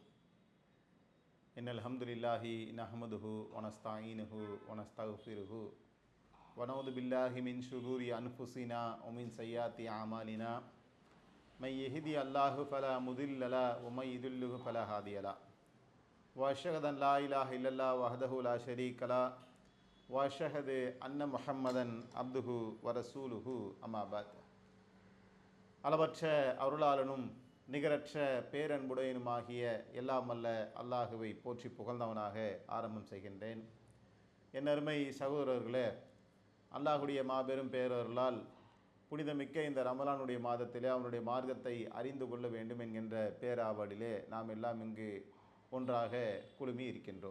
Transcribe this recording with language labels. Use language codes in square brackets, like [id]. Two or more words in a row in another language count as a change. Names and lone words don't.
[ar] إن الحمد لله نحمده ونستعينه ونستغفره ونعوذ بالله من شرور أنفسنا ومن سيئات أعمالنا من يهدي الله فلا مضل له ومن يضلل فلا هادي له وأشهد أن لا إله إلا الله وحده لا شريك له وأشهد أن محمدا عبده ورسوله أما بعد. [ta] அளவற்ற அருளாளனும் நிகரற்ற பேரன்புடையனுமாகிய எல்லாம் அல்ல அல்லாஹுவை போற்றி புகழ்ந்தவனாக ஆரம்பம் செய்கின்றேன். என் அருமை சகோதரர்களே, அல்லாஹுடைய மாபெரும் பேரர்களால் புனிதமிக்க இந்த ரமலானுடைய மாதத்திலே அவனுடைய மார்க்கத்தை அறிந்து கொள்ள வேண்டும் என்கின்ற பேராவலிலே நாம் எல்லாம் இங்கு ஒன்றாக குழுமி இருக்கின்றோம்.